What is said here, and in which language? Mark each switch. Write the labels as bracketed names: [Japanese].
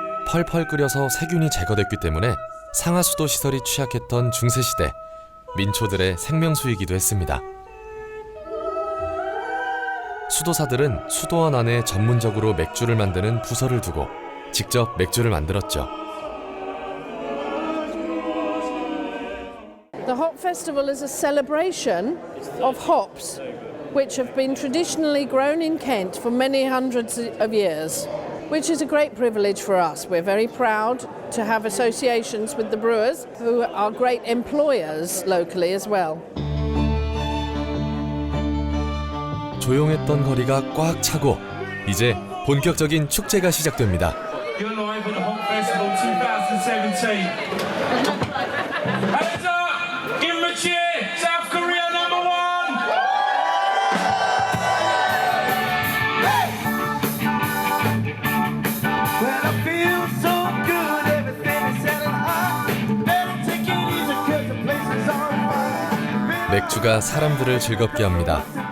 [Korean] 펄펄 끓여서 세균이 제거됐기 때문에 상하수도 시설이 취약했던 중세시대 민초들의 생명수이기도 했습니다. 수도사들은 수도원 안에 전문적으로 맥주를 만드는 부서를 두고 직접 맥주를 만들었죠. [English] The Hop Festival is a celebration of hops, which have been traditionally grown in Kent for many hundreds of years, which is a great privilege for us. We're very proud to have associations with the brewers, who are great employers locally as well. [Korean] 조용했던 거리가 꽉 차고 이제 본격적인 축제가 시작됩니다. [English] You're live at the Hop Festival 2017. Hands up! Give them a cheer! South Korea #1! Well, I feel so good, everything is selling hot. Better take it easy, 'cause the place is on fire. [Korean] 맥주가 사람들을 즐겁게 합니다.